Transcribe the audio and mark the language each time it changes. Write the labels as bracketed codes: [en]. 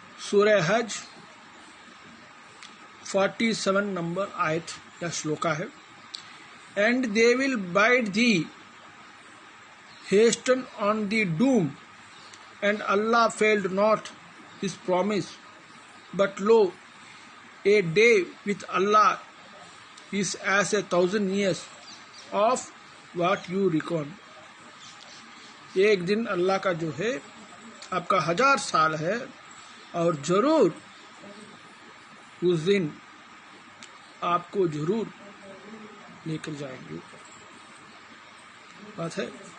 [hi] सूरह हज 47 नंबर आयत या श्लोका है। [en] And they will bid thee hasten on the doom, and Allah failed not his promise. But lo, a day with Allah is as 1,000 years of what you reckon. [hi] एक दिन अल्लाह का जो है आपका 1000 साल है, और जरूर उस दिन आपको जरूर लेकर जाएंगे। बात है।